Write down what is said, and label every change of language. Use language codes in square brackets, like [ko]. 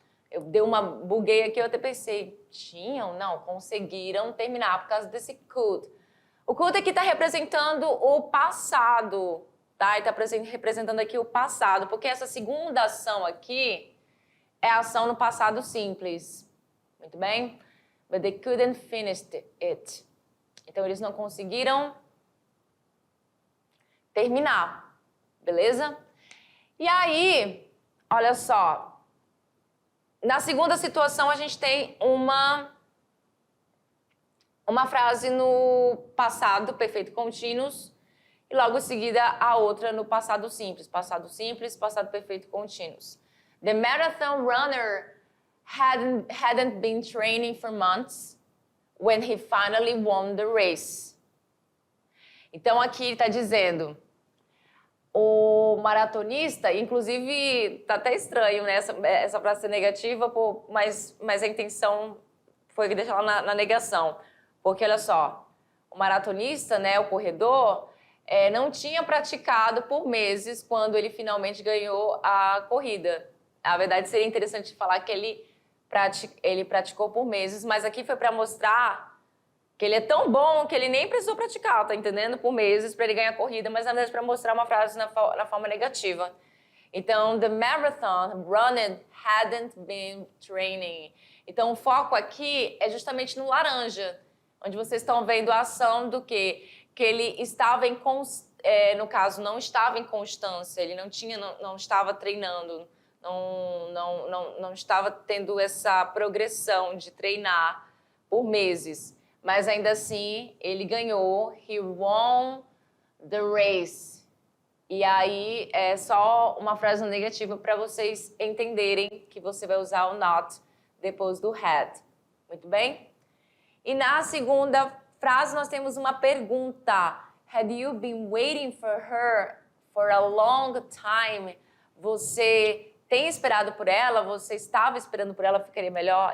[pt] Eu dei uma buguei aqui, eu até pensei, não, conseguiram terminar por causa desse could. O could aqui está representando o passado, tá? Está representando aqui o passado, porque essa segunda ação aqui é a ação no passado simples. Muito bem? [en] But they couldn't finish it. [pt] Então, eles não conseguiram terminar. Beleza? E aí, olha só. Na segunda situação, a gente tem uma frase no passado perfeito contínuo e logo em seguida a outra no passado simples, passado perfeito contínuos. [en] The marathon runner hadn't been training for months when he finally won the race. [pt] Então aqui ele está dizendo, o maratonista, inclusive tá até estranho, né, essa frase ser negativa, mas a intenção foi deixar ela na negação. Porque olha só, o maratonista, né, o corredor, não tinha praticado por meses quando ele finalmente ganhou a corrida. Na verdade, seria interessante falar que ele praticou por meses, mas aqui foi para mostrar que ele é tão bom que ele nem precisou praticar, tá entendendo? Por meses para ele ganhar a corrida, mas na verdade para mostrar uma frase na forma negativa. Então, [en] the marathon runner hadn't been training. [pt] Então, o foco aqui é justamente no laranja, onde vocês estão vendo a ação do quê? Que ele estava no caso, não estava em constância, ele não estava treinando, não estava tendo essa progressão de treinar por meses. Mas ainda assim, ele ganhou, [en] he won the race. [pt] E aí é só uma frase negativa para vocês entenderem que você vai usar o not depois do had. Muito bem? E na segunda frase nós temos uma pergunta. [en] Had you been waiting for her for a long time? [pt] Você tem esperado por ela? Você estava esperando por ela, ficaria melhor?